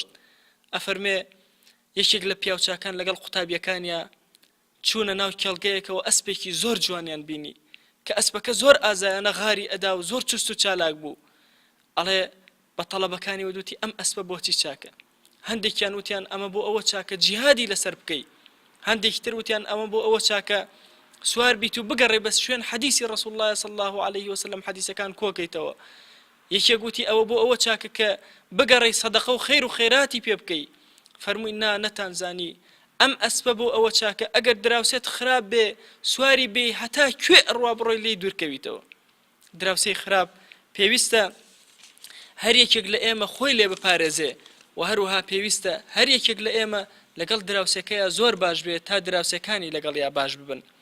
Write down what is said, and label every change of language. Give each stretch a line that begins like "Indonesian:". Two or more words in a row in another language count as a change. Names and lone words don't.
Central Kurdish: ئەفەرمێ یەکێک لە پیاوچاکان لەگەڵ قوتابیەکانیە چوونە ناو کێڵگەیەکەوە ئەسپێکی زۆر جوانیان بینی کە ئەسپەکە زۆر ئازایانە غاری ئەدا و زۆر چست و چالاک بوو. ئەڵێ بە تەڵەبەکانی وەدوتی ئەم ئەسپە بۆچی چاکە؟ هەندێکیان وتیان ئەمە بۆ ئەوە چاکە جیهادی لەسەر بکەی، هەندێکی تر وتیان ئەمە بۆ ئەوە چاکە سوار بیت و بگەڕێ بەس شوێن حەدیسی ڕەسوڵ الله
Arabic: صلی الله عليه وسلم
Central Kurdish: حەدیسەکان کۆکەیتەوە. یەکێک وتی ئەوە بۆ ئەوە چاکە کە بگەڕێی سەدەقە و خەیر و خێراتی پێ بکەی. فەرمووی نەتانزانی ئەم ئەسپە بۆ ئەوە چاکە ئەگەر دراوسێت خراپ بێ سواری بێ هەتا کوێ ئەڕوا بڕۆی لێی دوورکەویتەوە. دراوسەی خراپ پێویستە هەر یەکێک لە ئێمە خۆی لێ بپارێزێ و هەروەها پێویستە هەر یەکێک لە ئێمە لەگەڵ دراوسەکەیە زۆر باش بێت تا دراوسەکانی لەگەڵیا باش ببن.